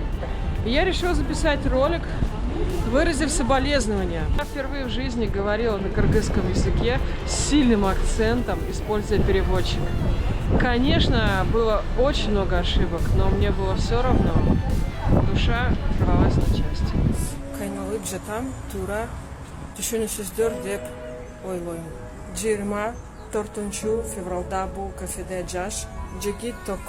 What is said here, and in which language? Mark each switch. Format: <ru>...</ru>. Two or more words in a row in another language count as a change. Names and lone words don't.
<ru>И я решила записать ролик, выразив соболезнования. Я впервые в жизни говорила на кыргызском языке с сильным акцентом, используя переводчик. Конечно, было очень много ошибок, но мне было все равно. Душа рвалась на части.</ru> <ky>Кайналып жатам, тура, түшүнүсүздөр деп ойлойм. 24 февралда бул кафеде жаш жигит токо</ky>